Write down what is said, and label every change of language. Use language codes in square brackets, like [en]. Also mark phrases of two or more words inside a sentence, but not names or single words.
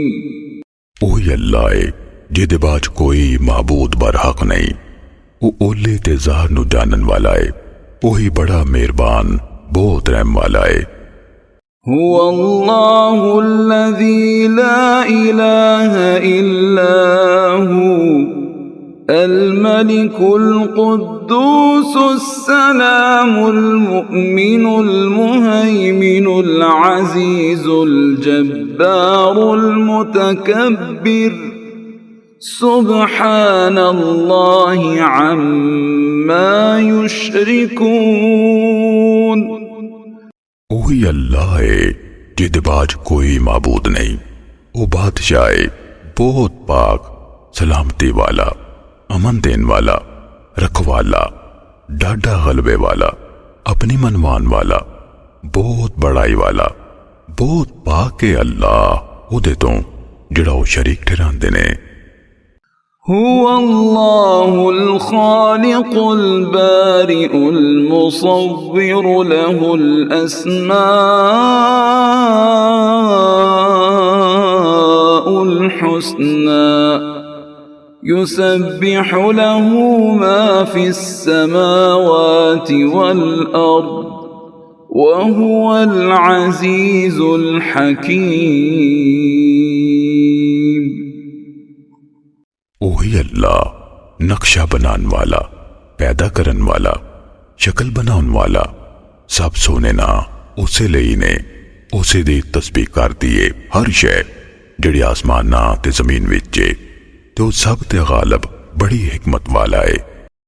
[pa] ਓਹੀ ਅੱਲਾਹ ਹੈ ਜਿਹਦੇ ਬਾਝ ਕੋਈ ਮਾਬੂਦ ਬਰਹੱਕ ਨਹੀਂ, ਓ ਓਲੇ ਤੇ ਜ਼ਾਹਿਰ ਨੂੰ ਜਾਣਨ ਵਾਲਾ ਹੈ, ਓਹੀ ਬੜਾ ਮਿਹਰਬਾਨ ਬਹੁਤ ਰਹਿਮ ਵਾਲਾ ਹੈ। [ar] هو الله الذي لا إله إلا هو الملك القدوس السلام المؤمن المهيمن العزيز الجبار المتكبر سبحان الله عما يشركون। [pa] ਓਹੀ ਅੱਲਾਹ ਹੈ ਜਿਹਦੇ ਬਾਝ ਕੋਈ ਮਾਬੂਦ ਨਹੀਂ, ਓ ਬਾਦਸ਼ਾਹ ਹੈ ਬਹੁਤ ਪਾਕ ਸਲਾਮਤੀ ਵਾਲਾ, ਅਮਨ ਦੇਣ ਵਾਲਾ, ਰਖਵਾਲਾ, ਡਾਢਾ ਗ਼ਲਬੇ ਵਾਲਾ, ਅਪਣੀ ਮਨਵਾਣ ਵਾਲਾ, ਬਹੁਤ ਬੜਾਈ ਵਾਲਾ, ਬਹੁਤ ਪਾਕ ਹੈ ਅੱਲਾਹ ਓਹਦੇ ਤੋਂ ਜਿਹੜਾ ਓ ਸ਼ਰੀਕ ਠਹਿਰਾਂਦੇ ਨੇ। [ar] هو الله الخالق البارئ المصور له الأسماء الحسنى يسبح له ما في السماوات والأرض وهو العزيز الحكيم। [pa] ਓਹੀ ਅੱਲਾਹ ਨਕਸ਼ਾ ਬਣਾਣ ਵਾਲਾ, ਪੈਦਾ ਕਰਨ ਵਾਲਾ, ਸ਼ਕਲ ਬਣਾਉਣ ਵਾਲਾ, ਸਭ ਸੋਹਣੇ ਨਾਂ ਉਸੇ ਲਈ ਨੇ ਉਸੇ ਦੀ ਤਸਬੀਹ ਕਰ ਦਿਏ ਹਰ ਸ਼ੈ ਜਿਹੜੀ ਆਸਮਾਨ ਨਾ ਤੇ ਜ਼ਮੀਨ ਵਿੱਚ ਤੇ ਸਭ ਤੇ ਗ਼ਾਲਿਬ ਬੜੀ ਹਿਕਮਤ ਵਾਲਾ ਹੈ।